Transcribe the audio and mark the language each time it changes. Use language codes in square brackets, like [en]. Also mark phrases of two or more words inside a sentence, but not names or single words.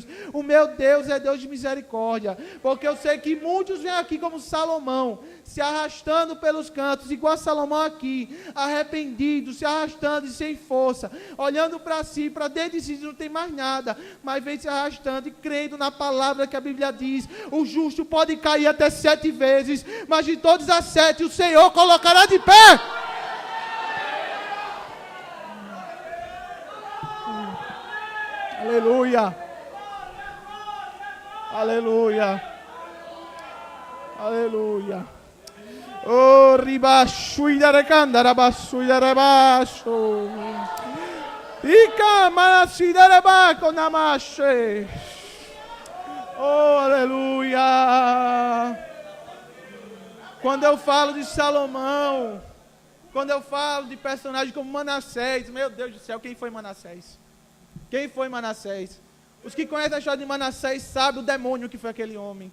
[pt] O meu Deus é Deus de misericórdia, porque eu sei que muitos vêm aqui como Salomão, se arrastando pelos cantos, igual Salomão aqui, arrependido, se arrastando e sem força, olhando para si, para dentro de si, não tem mais nada, mas vem se arrastando e crendo na palavra que a Bíblia diz: o justo pode cair até 7 vezes, mas de todas as 7 o Senhor colocará de pé. Aleluia, aleluia, aleluia. Oh, ribaixo e darecanda, rabaixo e darebaixo. Ica, manassi darebaco, namache. Oh, aleluia. Quando eu falo de Salomão, quando eu falo de personagens como Manassés, meu Deus do céu, quem foi Manassés? Quem foi Manassés? Os que conhecem a história de Manassés sabem o demônio que foi aquele homem.